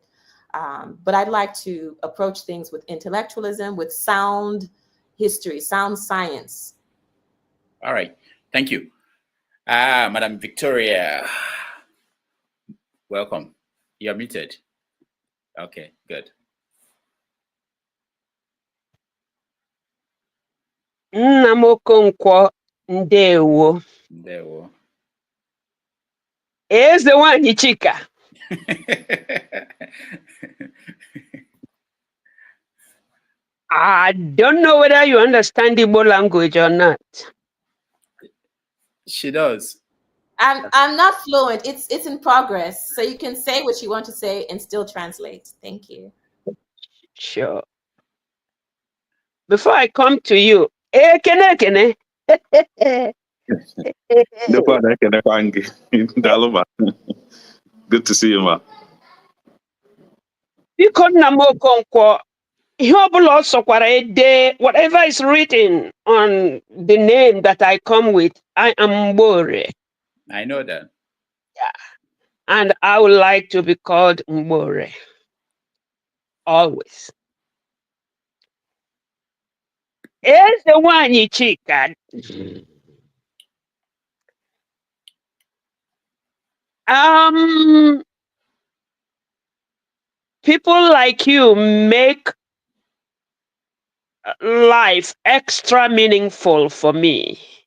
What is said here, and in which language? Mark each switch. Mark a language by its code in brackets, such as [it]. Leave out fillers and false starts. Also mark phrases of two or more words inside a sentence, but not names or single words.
[en] But I'd like to approach things with intellectualism, with sound history, sound science. All right. Thank you. Madam Victoria, welcome. You're muted. Okay, good. [ig] Nna m Okonkwo, ndewo. Ndewo. Eze nwanyị Chika. [en] I don't know whether you understand Igbo language or not. She does. I'm not fluent. It's in progress. So you can say what you want to say and still translate. Thank you. Sure. Before I come to you, kene. Good to see you, ma. [ig] Biko nna m Okonkwo, ihe ọbụla ọ sọkwara ede, [en] whatever is written on the name that I come with, I am Mbore. I know that. Yeah. And I would like to be called Mbore. Always. [ig] Eze nwanyị Chika. [en] People like you make life extra meaningful for me.